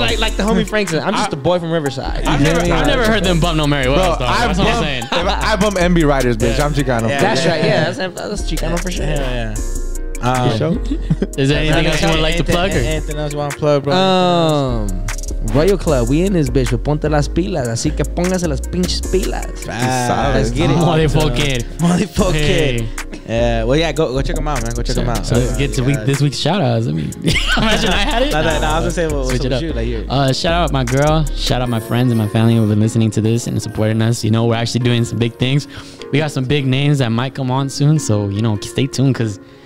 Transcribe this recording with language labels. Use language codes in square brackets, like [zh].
[en] like the homie Frank said, I'm just a boy from Riverside. I've never heard them bump no Mary Wells, Bro, dog. That's what I'm saying. I bump MB Riders, bitch. I'm Chicano. That's right. Yeah, that's Chicano for sure. Yeah. Is there anything else you would like to plug? Or? Anything else you want to plug, bro? [es] Royal Club, [en] we in this bitch with [es] Ponte las Pilas, así que póngase las pinches pilas. [en] Let's get it. Motherfucker. Hey. Yeah, well, yeah, go check them out, man. Go check them out. So let's get to this week's shout outs. I mean, imagine I had it. No, I was gonna say, Switch it up. you, like, here. Shout out my girl, shout out my friends and my family who've been listening to this and supporting us. You know, we're actually doing some big things. We got some big names that might come on soon, so stay tuned because